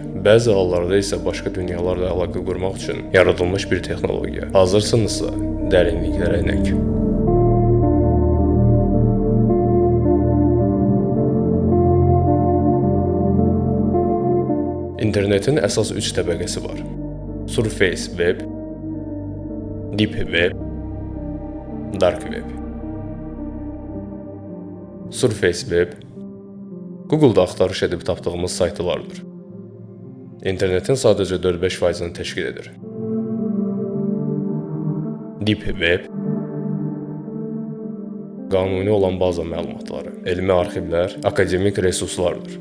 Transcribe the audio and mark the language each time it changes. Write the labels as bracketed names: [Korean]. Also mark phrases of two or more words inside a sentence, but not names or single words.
[Azerbaijani] Bəzi hallarda isə başqa dünyalarla əlaqə qurmaq üçün yaradılmış bir texnologiya. Hazırsınızsa, dərinliklərə enək. İnternetin əsas 3 təbəqəsi var. [English] Surface web, deep web, dark web. Surface web [Azerbaijani] Google-da axtarış edib tapdığımız saytlardır. İnternetin sadəcə 4-5%-ni təşkil edir. [English] Deep web [Azerbaijani] qanuni olan baza məlumatları, elmi arxivlər, akademik resurslardır.